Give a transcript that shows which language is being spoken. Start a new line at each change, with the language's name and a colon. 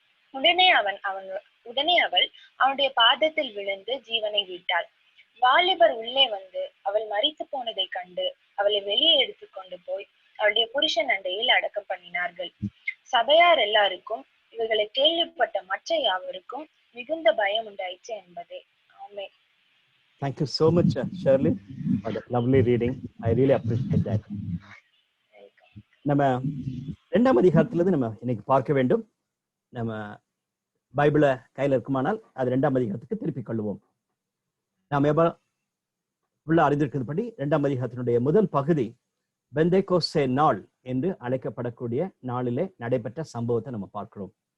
Tamil: உடனே அவள் அவனுடைய பாதத்தில் விழுந்து ஜீவனை விட்டாள். வாலிபர் உள்ளே வந்து அவள் மரித்து போனதை கண்டு அவளை வெளியே எடுத்து கொண்டு போய் அவளுடைய புருஷன் அண்டையில் அடக்கம் பண்ணினார்கள். சபையார் எல்லாருக்கும் இவர்களை கேள்விப்பட்ட மற்ற யாவருக்கும் மிகுந்த பயம் உண்டாயிற்று என்பதே. ஆமென்.
English: Thank you so much, Shirley, for that lovely reading. I really appreciate that.
Tamil: நம்ம 2ஆம் அதிகாரத்திலிருந்து நம்ம இன்னைக்கு பார்க்க வேண்டும். நம்ம பைபிளை கையில் இருக்குமானால் அது 2ஆம் அதிகாரத்துக்கு திருப்பிக் கொள்வோம். நாம் உள்ள அறிந்திருக்கிறபடி 2ஆம் அதிகாரத்தினுடைய முதல் பகுதி பெந்தேகோஸ்தே நாள் என்று அழைக்கப்படக்கூடிய நாளிலே நடைபெற்ற சம்பவத்தை நம்ம பார்க்கிறோம்.